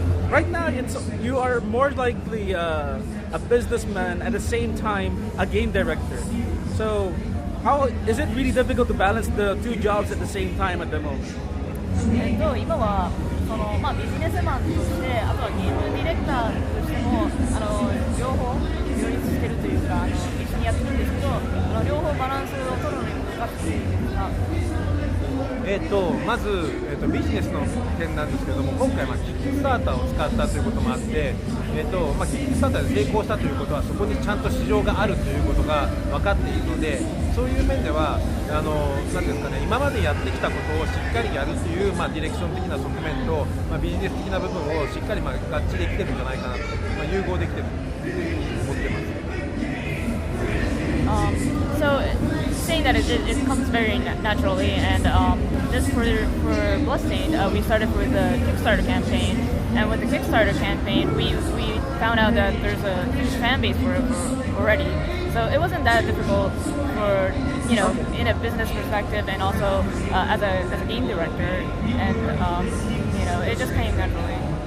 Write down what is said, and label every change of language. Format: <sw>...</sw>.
<en>Right now, you are more likely a businessman at the same time a game director. So, how is it really difficult to balance the two jobs at the same time at the moment?</en> <ja>今はその、ビジネスマンとしてあとはゲームディレクターとしても両方両立してるというか一緒にやってるんですけど両方バランスを取るのに難しいですが。まず、ビジネスの点なんですけれども、今回、キックスターターを使ったということもあって、キックスターターで成功したということはそこにちゃんと市場があるということが分かっているので、そういう面ではなんですかね、今までやってきたことをしっかりやるという、ディレクション的な側面と、ビジネス的な部分をしっかり合致できてるんじゃないかなと、融合できてるというふうに思ってます。</ja> <en>So saying that it comes very naturally, and just for Bloodstained, we started with the Kickstarter campaign, and with the Kickstarter campaign, we found out that there's a huge fan base for it already. So it wasn't that difficult for in a business perspective, and also as a game director, and it just came naturally.</en>